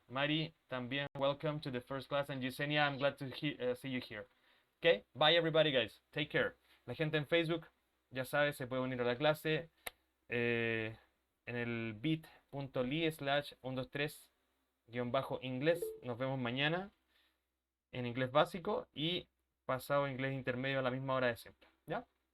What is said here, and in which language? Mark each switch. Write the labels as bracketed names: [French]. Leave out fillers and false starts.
[English] Mari, también welcome to the first class. And Yesenia, I'm glad to see you here. Okay? Bye, everybody, guys. Take care. [Spanish] La gente en Facebook, ya sabe, se puede unir a la clase en el bit.ly/123-inglés. Nos vemos mañana en inglés básico y pasado inglés intermedio a la misma hora de siempre. ¿Ya?